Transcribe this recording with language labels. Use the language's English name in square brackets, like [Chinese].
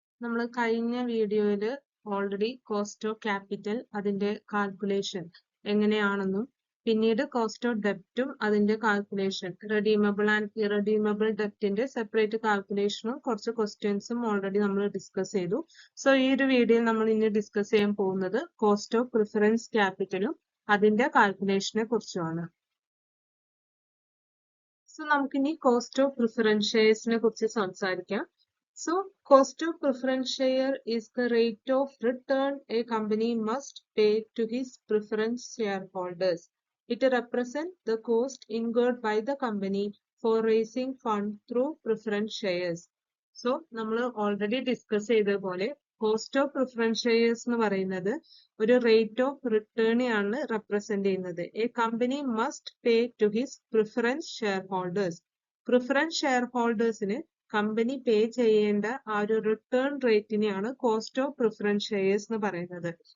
[Malayalam] നമ്മൾ കഴിഞ്ഞ വീഡിയോയിൽ ഓൾറെഡി കോസ്റ്റ് ഓഫ് ക്യാപിറ്റൽ അതിന്റെ കാൽക്കുലേഷൻ എങ്ങനെയാണെന്നും പിന്നീട് കോസ്റ്റ് ഓഫ് ഡെപ്റ്റും അതിന്റെ calculation redeemable and irredeemable ഡെപ്റ്റിന്റെ separate കാൽക്കുലേഷനും കുറച്ച് ക്വസ്റ്റ്യൻസും ഓൾറെഡി നമ്മൾ ഡിസ്കസ് ചെയ്തു. സോ ഈ ഒരു വീഡിയോയിൽ നമ്മൾ ഇനി ഡിസ്കസ് ചെയ്യാൻ പോകുന്നത് കോസ്റ്റ് ഓഫ് പ്രിഫറൻസ് ക്യാപിറ്റലും അതിന്റെ കാൽക്കുലേഷനെ കുറിച്ചുമാണ്. സോ നമുക്കിനി കോസ്റ്റ് ഓഫ് പ്രിഫറൻസ് ഷെയർസിനെ കുറിച്ച് സംസാരിക്കാം. [English] So, cost of preference share is the rate of return a company must pay to his preference shareholders. It represents the cost incurred by the company for raising funds through preference shares. [Malayalam] So, നമ്മൾ already discuss ചെയ്തതുപോലെ cost of preference shares എന്ന് പറയുന്നത് ഒരു rate of റിട്ടേണിനെയാണ് represent ചെയ്യുന്നത്. [English] A company must pay to his preference share holders. [Malayalam] Preference share ഹോൾഡേഴ്സിന് company പേ ചെയ്യേണ്ട ആ ഒരു return റേറ്റിനെയാണ് cost of preference shares എന്ന് പറയുന്നത്.